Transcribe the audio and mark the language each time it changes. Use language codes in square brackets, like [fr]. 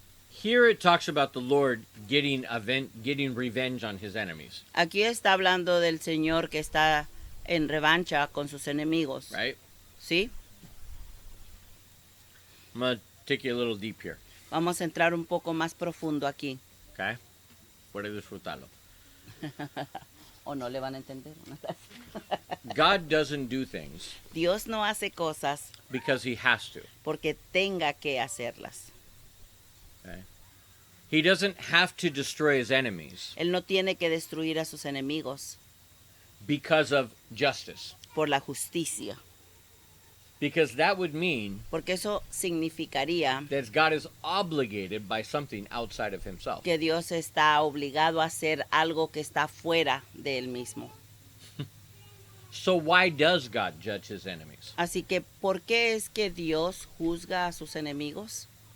[en] Here it talks about the Lord getting revenge on his enemies, [es] Aquí está hablando del Señor que está en revancha con sus enemigos. [en] right? [es] ¿Sí? [en] I'm going to take you a little deep here, [es] Vamos a entrar un poco más profundo aquí. [en] okay? [es] Puede disfrutarlo. O no le van a entender. ¿No? [en] God doesn't do things [es] Dios no hace cosas [en] because he has to. [es] porque tenga que hacerlas. [en] Okay? He doesn't have to destroy his enemies [es] Él no tiene que destruir a sus enemigos [en] because of justice. [es] por la justicia, [en] Because that would mean [es] porque eso significaría [en] that God is obligated by something outside of himself. [es] que Dios está obligado a hacer algo que está fuera de él mismo. [en] So why does God judge his enemies? [es] Así que, ¿por qué es que Dios juzga a sus enemigos?